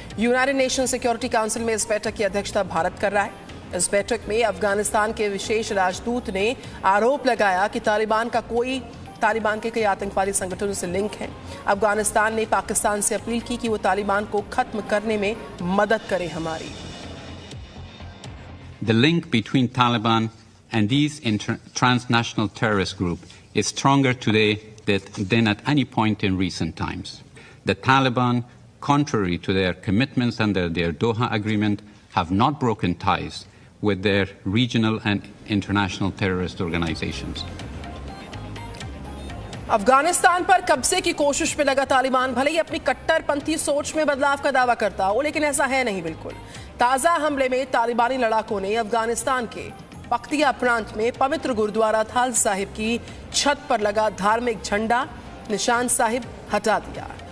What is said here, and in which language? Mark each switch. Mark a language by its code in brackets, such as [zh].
[hi] United nation security council में इस बैठक की अध्यक्षता भारत कर रहा है। इस बैठक में अफगानिस्तान के विशेष राजदूत ने आरोप लगाया कि तालिबान के कई आतंकवादी संगठनों से लिंक है। अफगानिस्तान ने पाकिस्तान से अपील की कि वो तालिबान को खत्म करने में मदद करे हमारी। [en] The link between Taliban and these transnational terrorist group is stronger today than at any point in recent times. The Taliban, contrary to their commitments under their Doha Agreement, have not broken ties with their regional and international terrorist organizations. [hi] Afghanistan पर कब्जे की कोशिश में लगा तालिबान भले ही अपनी कट्टरपंथी सोच में बदलाव का दावा करता हो, लेकिन ऐसा है नहीं बिल्कुल। ताजा हमले में तालिबानी लड़ाकों ने अफगानिस्तान के पख्तिया प्रांत में पवित्र गुरुद्वारा थाल साहिब की छत पर लगा धार्मिक झंडा निशान साहिब हटा दिया।